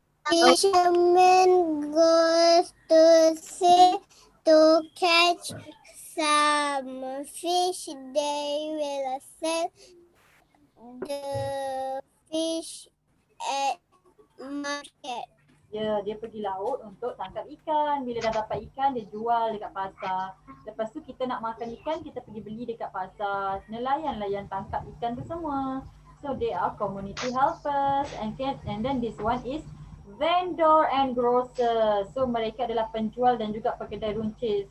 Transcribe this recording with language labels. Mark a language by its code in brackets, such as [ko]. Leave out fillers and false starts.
[en] Fisherman goes to sea to catch some fish. They will sell the fish at market. [ms] Ya, dia pergi laut untuk tangkap ikan. Bila dah dapat ikan, dia jual dekat pasar. Lepas tu kita nak makan ikan, kita pergi beli dekat pasar. Nelayan-lah yang tangkap ikan tu semua. [en] So they are community helpers and then this one is vendor and grocer. [ms] So mereka adalah penjual dan juga pekedai runcit.